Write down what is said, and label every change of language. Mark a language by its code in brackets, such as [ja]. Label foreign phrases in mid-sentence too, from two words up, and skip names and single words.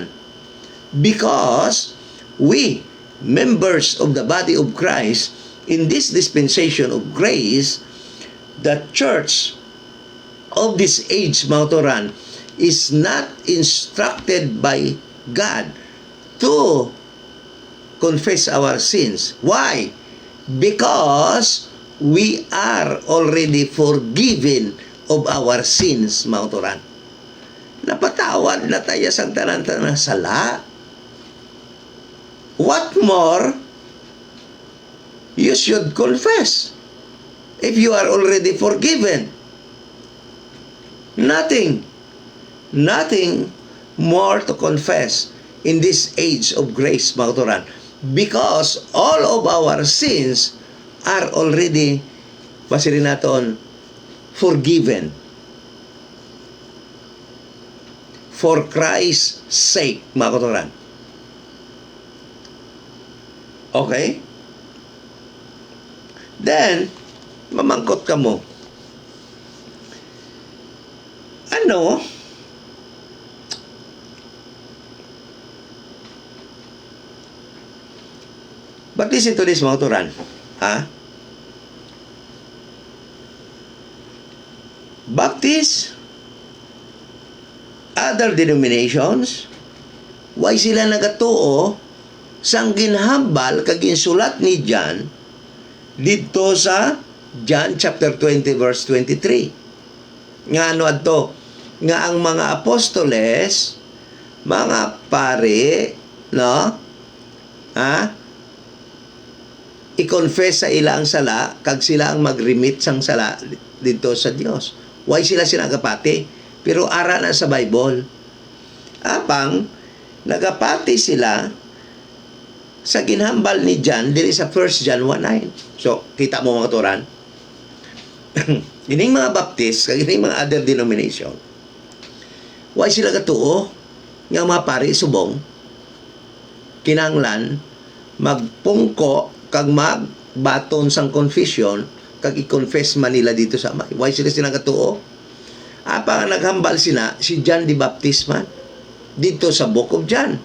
[en] Because we, members of the body of Christ, in this dispensation of grace, the church of this age, Mautoran, is not instructed by God to confess our sins. Why? Because we are already forgiven of our sins, Mautoran. [hil] Napatawad na tayo sa tanan-tanan sala. [en] What more you should confess if you are already forgiven? Nothing more to confess in this age of grace, [hil] mga kauturan, [en] because all of our sins are already [hil] basirin naton [en] forgiven for Christ's sake, [hil] mga kauturan. Okay? Then, mamangkot ka mo. Ano? [en] But listen to this, [hil] mga turan. Ha? [en] Baptist, other denominations, [hil] why sila nagatuo sang ginhambal kag ginsulat ni John dito sa John chapter 20 verse 23. Nga ano adto? Nga ang mga apostoles, mga pare, no? Ha? I-confess sa ila ang sala kag sila ang mag-remit sang sala dito sa Dios. Why sila sinagapati? Pero ara na sa Bible. Apang nagapati sila sa ginhambal ni John dili sa 1 John 1:9. So, kita mo mga turan. Ining mga Baptist, kag ining mga [en] other denomination. [hil] Why sila katuo nga mga pari subong kinanglan magpungko kag magbaton sang confession kag i-confess Manila dito sa Amay. Why sila katuo? Apa nga naghambal sina si John the Baptist man dito sa Book of John.